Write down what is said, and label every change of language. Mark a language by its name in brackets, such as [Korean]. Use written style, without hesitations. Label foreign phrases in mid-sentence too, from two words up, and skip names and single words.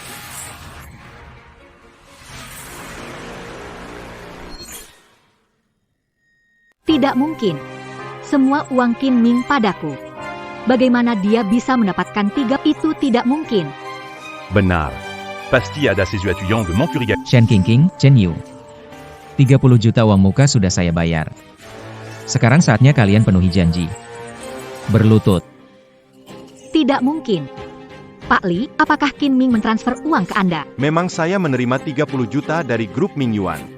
[Indonesian] Tidak mungkin. Semua uang Qin Ming padaku. Bagaimana dia bisa mendapatkan 3? Itu tidak mungkin. Benar. Pasti ada ses yeux étudiants de Montcuriga. Shen Qingqing, Chen Yu. 30 juta uang muka sudah saya bayar. Sekarang saatnya kalian penuhi janji. Berlutut. Tidak mungkin. Pak Li, apakah Qin Ming mentransfer uang ke Anda? Memang saya menerima 30 juta dari grup Ming Yuan.